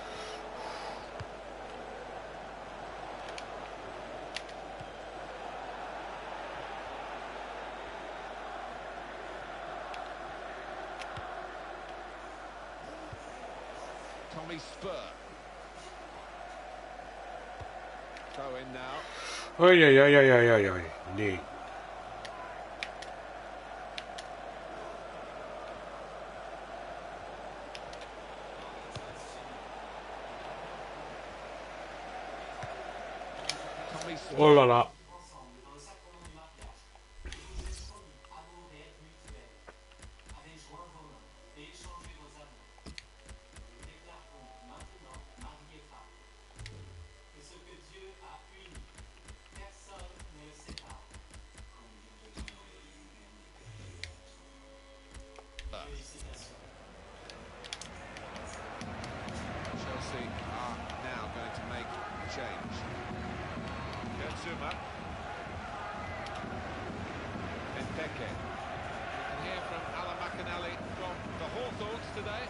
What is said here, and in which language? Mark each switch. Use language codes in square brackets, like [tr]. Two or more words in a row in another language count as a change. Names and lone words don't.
[en] Tommy Spur. Throw in now. Oi, oi, oi, oi, oi, oi. [nl] Nee. [en] Tommy Spur. [fr] Oh là là. Ensemble dans le sacrement du mariage. Et vous êtes promis amour et aide mutuelle. Avez joint vos mains et échangé vos amours. Nous déclarons maintenant mari et femme. Que ce que Dieu a uni, personne ne le sépare. Félicitations. [en] Chelsea are now going to make a change. Zuma. Benteke. You can hear from Alan McAnally from the Hawthorns today.